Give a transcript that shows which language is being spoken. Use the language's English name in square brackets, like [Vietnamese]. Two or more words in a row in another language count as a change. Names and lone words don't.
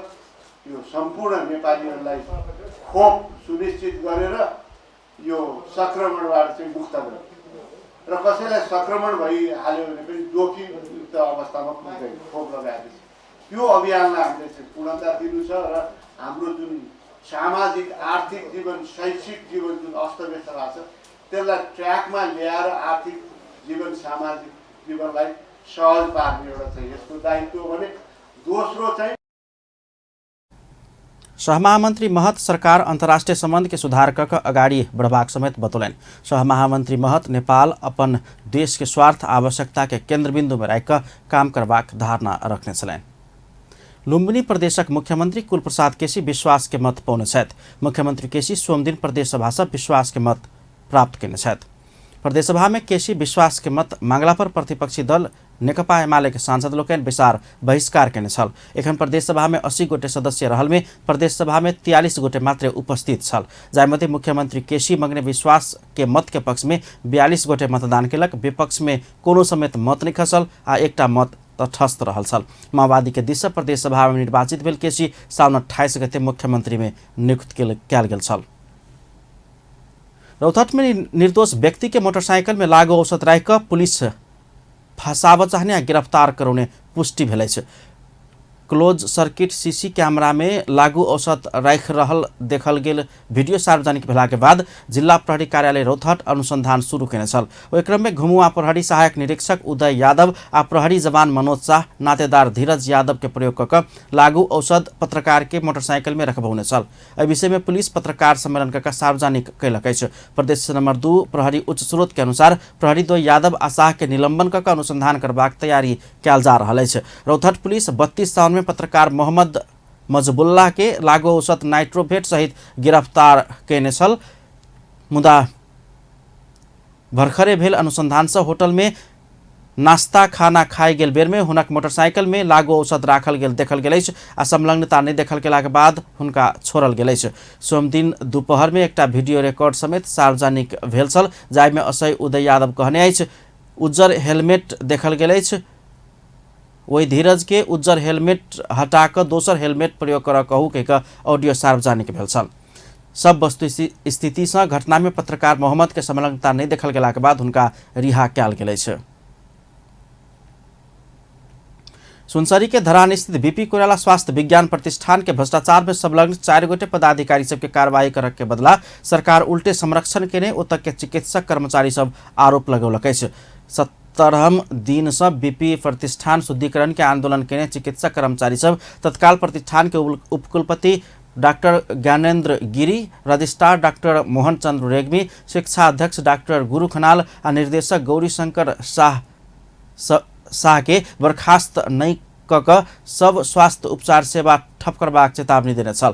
[Nepali] यो सम्पूर्ण नेपालीहरूलाई खोप सुनिश्चित गरेर यो संक्रमणबाट चाहिँ मुक्त गर्ने र कसैलाई संक्रमण भइहाल्यो भने पनि जोखिमयुक्त अवस्थामा पुग्दैन खोप लगाएपछि त्यो अभियानलाई हामीले चाहिँ पूर्णता दिनु छ र हाम्रो जुन सामाजिक आर्थिक जीवन शैक्षिक जीवन जुन अस्तव्यस्त भएको छ त्यसलाई ट्र्याकमा ल्याएर आर्थिक जीवन सामाजिक जीवनलाई सहज पार्ने एउटा चाहिँ यसको दायित्व भने दोस्रो चाहिँ [Maithili] सहमहामंत्री महत सरकार अंतर्राष्ट्रीय संबंध के सुधार कक अगाडि बढ़बाक समेत बतौलनि। सहमहामंत्री महत नेपाल अपन देश के स्वार्थ आवश्यकता के केन्द्रबिन्दु में राखिक काम करबाक धारणा रखने छलनि। लुम्बिनी प्रदेशक मुख्यमंत्री कुलप्रसाद केसी विश्वास के मत पाउने छथि। मुख्यमंत्री केसी सोमदिन प्रदेश सभा से विश्वास के मत प्राप्त केने छथि। प्रदेश सभा में केसी विश्वास के मत मांगला पर प्रतिपक्षी दल नेकपा एमाले के सांसद लोकनि विचार बहिष्कार केने छल। एखन प्रदेश सभा में 80 गोटे सदस्य रहल में प्रदेश सभा में 43 गोटे मात्र उपस्थित छल। जायमध्ये मुख्यमंत्री केसी मंगने विश्वास के मत के पक्ष में 42 गोटे मतदान केलक। विपक्ष में कोनो समेत मत नहीं खसल आ एकटा मत तटस्थ रहल छल। माओवादी के दिस प्रदेश सभा में निर्वाचित भेल केसी साउन 28 गते मुख्यमंत्री में नियुक्त कयल गेल छल। रौतहट में निर्दोष व्यक्ति के मोटरसाइकिल में लागू औषध राखिक पुलिस फंसाब चाहने गिरफ्तार कराउने पुष्टि भेलै छ। क्लोज सर्किट सीसी कैमरा में लागू औषध राख रहल देखल गेल वीडियो सार्वजनिक भेला के बाद जिला प्रहरी कार्यालय रौतहट अनुसंधान शुरू केने छल। ओहि क्रम में घुमुआ प्रहरी सहायक निरीक्षक उदय यादव आ प्रहरी जवान मनोज शाह नातेदार धीरज यादव के प्रयोग कऽ लागू औषध पत्रकार के मोटरसाइकिल में रखबौने छल। एहि विषय में पुलिस पत्रकार सम्मेलन कऽ सार्वजनिक कयलक अछि। प्रदेश नंबर 2 प्रहरी उच्च स्रोत के अनुसार प्रहरी 2 यादव आ शाह के निलंबन कऽ अनुसंधान करबाक तैयारी कयल जा रहल अछि। रौतहट पुलिस 32 साउन में पत्रकार मोहम्मद मजबुल्लाह के लागू औषध नाइट्रोवेट सहित गिरफ्तार केने छल। मुदा भर्खरे भेल अनुसंधान से होटल में नाश्ता खाना खाए गेल बेर में हुनक मोटरसाइकिल में लागू औषध राखल गेल देखल गेल अछि आ संलग्नता नहि देखल गेला के बाद हुनका छोड़ल गेल अछि। सोम दिन दुपहर में एकटा वीडियो रिकॉर्ड समेत सार्वजनिक भेल छल, जाहि में असय उदय यादव कहने अछि उज्जर हेलमेट देखल गेल अछि। वही धीरज के उज्जर हेलमेट हटा कर दोसर हेलमेट प्रयोग कर कहू के ऑडियो सार्वजनिक भेल छल। सब वस्तु स्थिति से घटना में पत्रकार मोहम्मद के संलग्नता नहीं देखल गेला के बाद हुनका रिहा कयल गेल अछि। सुनसरी के धरान स्थित बीपी कोइराला स्वास्थ्य विज्ञान प्रतिष्ठान के भ्रष्टाचार में संलग्न 4 गोटे पदाधिकारी सबके कार्रवाई करक के बदला सरकार उल्टे संरक्षण केने ओतऽ के चिकित्सक कर्मचारी सब आरोप लगौलक अछि। 17हम दिन से बीपी प्रतिष्ठान शुद्धिकरण के आंदोलन केने चिकित्सक कर्मचारी सब तत्काल प्रतिष्ठान के उपकुलपति डॉक्टर ज्ञानेन्द्र गिरी, रजिस्ट्रार डॉक्टर मोहन चंद्र रेग्मी, शिक्षा अध्यक्ष डॉक्टर गुरु खनाल आ निर्देशक गौरी शंकर शाह के बर्खास्त नहीं कऽ सब स्वास्थ्य उपचार सेवा ठप करबाक चेतावनी देने छल।